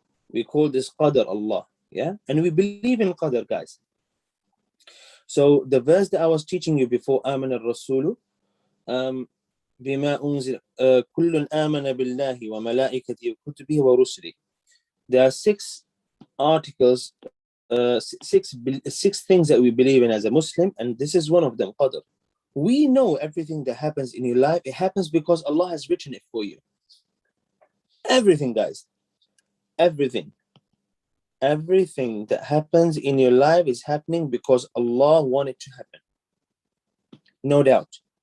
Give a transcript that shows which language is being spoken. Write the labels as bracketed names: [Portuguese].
[English] We call this Qadar Allah, yeah? And we believe in Qadar, guys. So the verse that I was teaching you before, [Arabic] آمن الرسول بما أنزل كل آمن بالله وملائكته وكتبه ورسله. [English] There are 6 articles, 6 things that we believe in as a Muslim, and this is one of them, Qadar. We know everything that happens in your life, it happens because Allah has written it for you. Everything, guys. Everything that happens in your life is happening because Allah wanted to happen. No doubt.